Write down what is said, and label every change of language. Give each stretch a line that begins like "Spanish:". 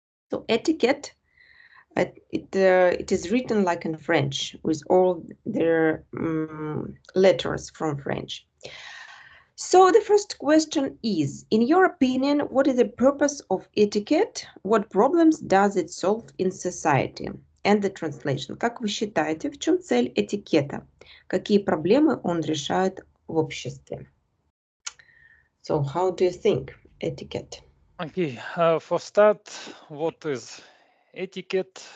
English: So etiquette, it is written like in French with all their letters from French. So the first question is, in your opinion, what is the purpose of etiquette? What problems does it solve in society? And the translation.
Russian: Как вы считаете, в чем цель этикета? Какие проблемы он решает в обществе?
English: So how do you think etiquette? Okay, for start, what is etiquette?